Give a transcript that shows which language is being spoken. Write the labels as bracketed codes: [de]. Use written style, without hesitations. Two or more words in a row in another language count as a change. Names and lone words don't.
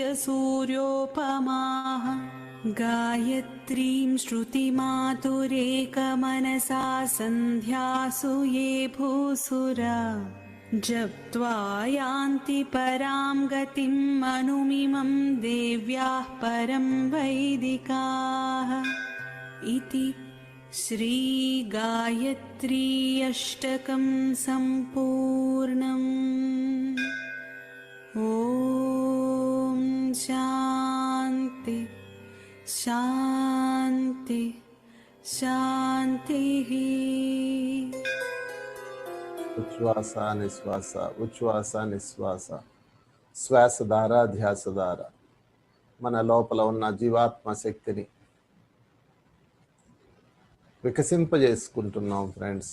[sa] सूर्योपमाः गायत्रीं श्रुतिमातुरेकमनसा सन्ध्यासु ये भूसुरा जप्त्वा यान्ति परां गतिम् अनुमिमं देव्याः परं वैदिकाः इति श्रीगायत्री अष्टकं सम्पूर्णम्। ॐ शान्ति शान्ति शान्तिः। [te] ఉచ్ఛ్వాస నిశ్వాస ఉచ్ఛ్వాస నిశ్వాస శ్వాస ద్వారా ధ్యాస ద్వారా మన లోపల ఉన్న జీవాత్మ శక్తిని వికసింపజేసుకుంటున్నాం ఫ్రెండ్స్.